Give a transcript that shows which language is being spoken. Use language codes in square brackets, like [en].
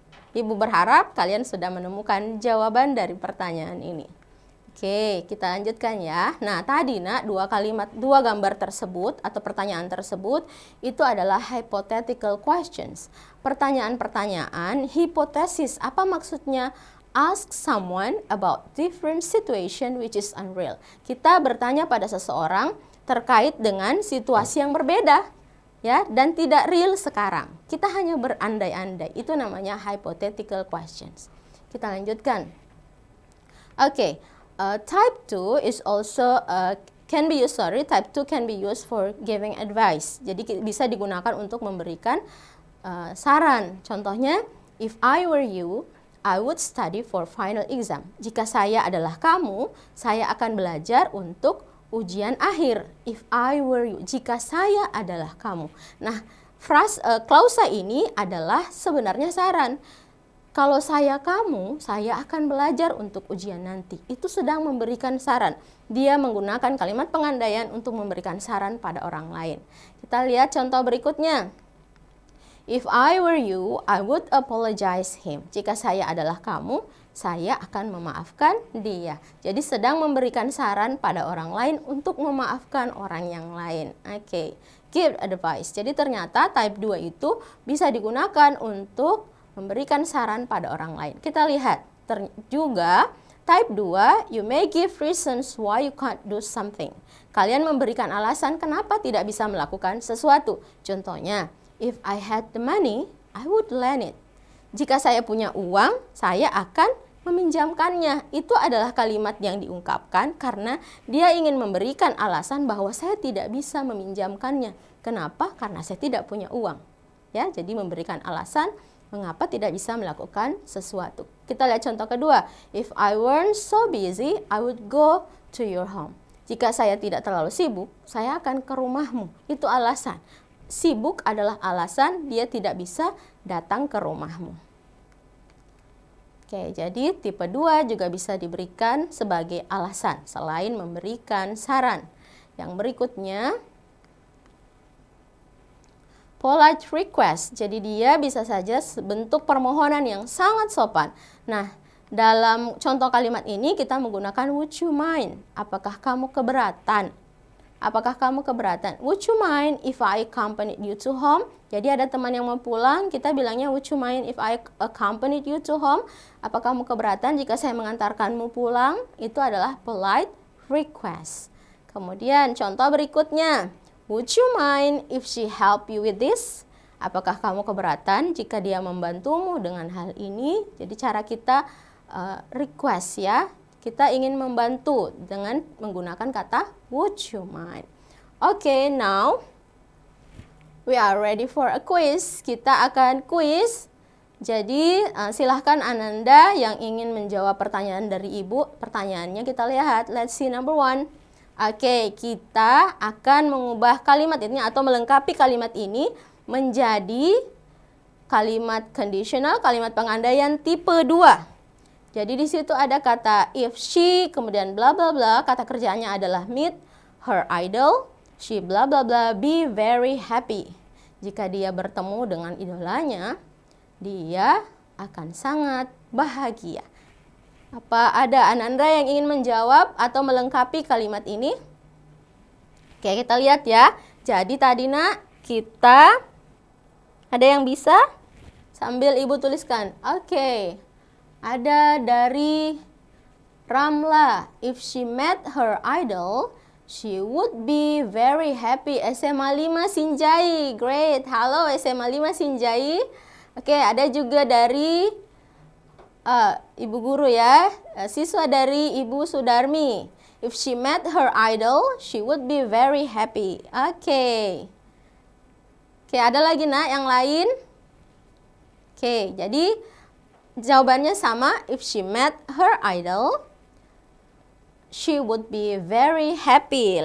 [id] Ibu berharap kalian sudah menemukan jawaban dari pertanyaan ini. Oke, kita lanjutkan ya. Nah, tadi nak, dua gambar tersebut atau pertanyaan tersebut itu adalah hypothetical questions. Pertanyaan-pertanyaan hipotesis. Apa maksudnya? [en] Ask someone about different situation which is unreal. [id] Kita bertanya pada seseorang terkait dengan situasi yang berbeda, ya, dan tidak real sekarang. Kita hanya berandai-andai. Itu namanya hypothetical questions. Kita lanjutkan. [en] Oke, type 2 is also type 2 can be used for giving advice. [id] Jadi bisa digunakan untuk memberikan saran. Contohnya, [en] if I were you, I would study for final exam. [id] Jika saya adalah kamu, saya akan belajar untuk ujian akhir. [en] If I were you, [id] jika saya adalah kamu. Nah, klausa ini adalah sebenarnya saran. Kalau saya kamu, saya akan belajar untuk ujian nanti. Itu sedang memberikan saran. Dia menggunakan kalimat pengandaian untuk memberikan saran pada orang lain. Kita lihat contoh berikutnya. [en] If I were you, I would apologize him. [id] Jika saya adalah kamu, saya akan memaafkan dia. Jadi sedang memberikan saran pada orang lain untuk memaafkan orang yang lain. Oke, [en] give advice. [id] Jadi ternyata type 2 itu bisa digunakan untuk memberikan saran pada orang lain. Kita lihat juga [en] type 2, you may give reasons why you can't do something. [id] Kalian memberikan alasan kenapa tidak bisa melakukan sesuatu. [en] Contohnya, if I had the money, I would lend it. [id] Jika saya punya uang, saya akan meminjamkannya. Itu adalah kalimat yang diungkapkan karena dia ingin memberikan alasan bahwa saya tidak bisa meminjamkannya. Kenapa? Karena saya tidak punya uang. Ya, jadi memberikan alasan mengapa tidak bisa melakukan sesuatu. Kita lihat contoh kedua. [en] If I weren't so busy, I would go to your home. [id] Jika saya tidak terlalu sibuk, saya akan ke rumahmu. Itu alasan. Sibuk adalah alasan dia tidak bisa datang ke rumahmu. Oke, jadi tipe 2 juga bisa diberikan sebagai alasan selain memberikan saran. Yang berikutnya, polite request. Jadi dia bisa saja bentuk permohonan yang sangat sopan. Nah, dalam contoh kalimat ini kita menggunakan [en] would you mind? [id] Apakah kamu keberatan? Apakah kamu keberatan? [en] Would you mind if I accompanied you to home? [id] Jadi ada teman yang mau pulang, kita bilangnya [en] would you mind if I accompanied you to home? [id] Apakah kamu keberatan jika saya mengantarkanmu pulang? Itu adalah polite request. Kemudian contoh berikutnya, would you mind if she help you with this? Apakah kamu keberatan jika dia membantumu dengan hal ini? Jadi cara kita request ya. Kita ingin membantu dengan menggunakan kata [en] would you mind. Okay, now we are ready for a quiz. [id] Kita akan quiz. Jadi silahkan Ananda yang ingin menjawab pertanyaan dari Ibu. Pertanyaannya kita lihat. [en] Let's see number 1. [id] Oke, kita akan mengubah kalimat ini atau melengkapi kalimat ini menjadi kalimat conditional, kalimat pengandaian tipe 2. Jadi di situ ada kata if she, kemudian bla bla bla, kata kerjanya adalah [en] meet her idol, she bla bla bla be very happy. [id] Jika dia bertemu dengan idolanya, dia akan sangat bahagia. Apa ada Anandra yang ingin menjawab atau melengkapi kalimat ini? Oke, kita lihat ya. Jadi tadi nak, kita ada yang bisa? Sambil Ibu tuliskan. Oke. Ada dari Ramla. [en] If she met her idol, she would be very happy. [id] SMA 5 Sinjai. Great. Halo SMA 5 Sinjai. Oke, ada juga dari Ibu guru ya. Siswa dari Ibu Sudarmi. [en] If she met her idol, she would be very happy. [id] Oke. Oke, ada lagi nak yang lain? Oke, jadi jawabannya sama. [en] If she met her idol, she would be very happy.